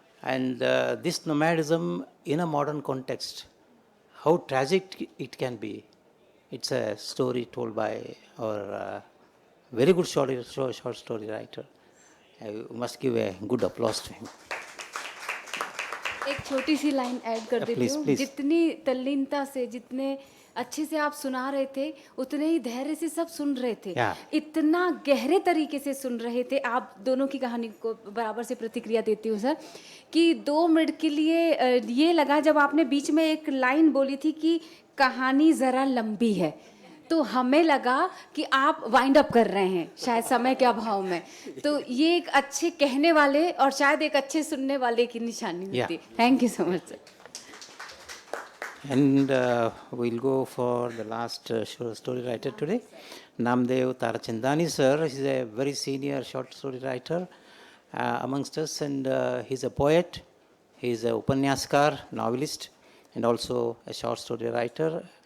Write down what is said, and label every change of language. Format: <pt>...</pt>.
<en>And this nomadism in a modern context, how tragic it can be. It's a story told by our very good short story writer. You must give a good applause to him.</en> <hi>एक छोटी सी line add कर देती</hi> <en>Please,</en> <hi>हूँ।</hi> <en>please.</en> <hi>जितनी तल्लीनता से, जितने अच्छे से आप सुना रहे थे, उतने ही धैर्य से सब सुन रहे थे।</hi> <en>Yeah.</en> <hi>इतना गहरे तरीके से सुन रहे थे। आप दोनों की कहानी को बराबर से प्रतिक्रिया देती हूँ सर, कि 2 मिनट के लिए ये लगा जब आपने बीच में एक लाइन बोली थी कि कहानी ज़रा लंबी है, तो हमें लगा कि आप वाइंड अप कर रहे हैं शायद समय के अभाव में। तो ये एक अच्छे कहने वाले और शायद एक अच्छे सुनने वाले की निशानी होती है।</hi> <en>Thank you so much sir. And we'll go for the last story writer today, Namdev Tarachandani sir. He's a very senior short story writer amongst us, and he's a poet, he's a upanyaskar, novelist, and also a short story writer.</en>